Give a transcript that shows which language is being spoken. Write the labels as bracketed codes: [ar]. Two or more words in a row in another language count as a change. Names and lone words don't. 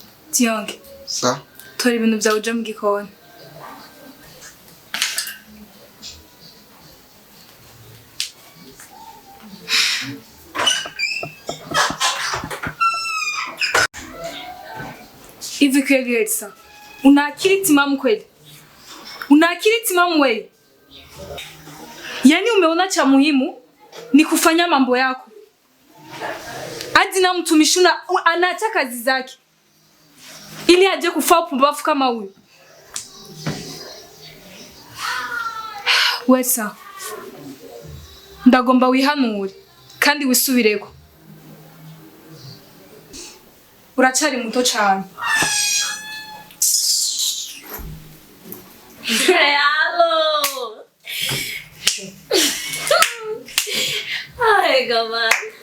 [rn] Tiyonge, Sa? tora ibintu byawe uje mu gikoni. [sw] Hivi kweli Elsa, una akili timamu kweli? Una akili timamu wewe? Yaani umeona cha muhimu ni kufanya mambo yako. Hadi na mtumishi anaacha kazi zake ili aje kufaa upumbavu kama huyu. [rn] Wesa, ndagomba wihanure kandi wisubireko. Uracari muto cyane. Hello. Ai, gaman.